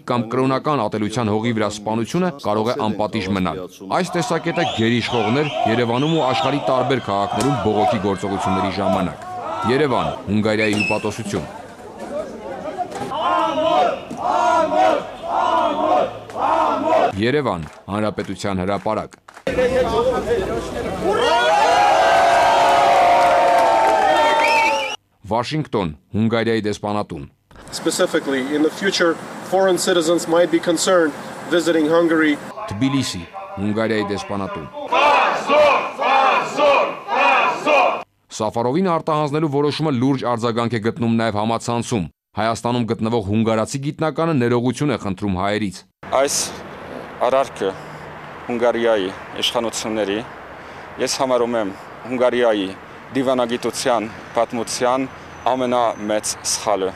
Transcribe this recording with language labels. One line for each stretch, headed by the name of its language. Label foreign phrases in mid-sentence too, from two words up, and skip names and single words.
Armenian: կամ կրոնական ատելության հողի վրա սպանությունը կարող է անպատիժ մնալ։ Այս տեսակետը գերիշխողներ Երևանում ու աշխարհի տարբեր քաղաքներում բողոքի գործողությունների ժամանակ։ Երևան, Հունգարիայի հյուպատոսություն։ Երևան, Հանրապետության հրապարակ։ Վաշինգտոն, Հունգարիայի դեսպանատուն։
English: Specifically, in the future, foreign citizens might be concerned visiting Hungary.
Armenian: Թբիլիսի, Հունգարիայի դեսպանատուն։ Սաֆարովին արտահանձնելու որոշումը լուրջ արձագանք է գտնում նաև համացանցում։ Հայաստանում գտնվող հունգարացի գիտնականը ներողություն է խնդրում հայերից։ Այս արարքը Հունգարիայի իշխանությունների ես համարում եմ Հունգարիայի դիվանագիտության պատմության ամենամեծ սխալը։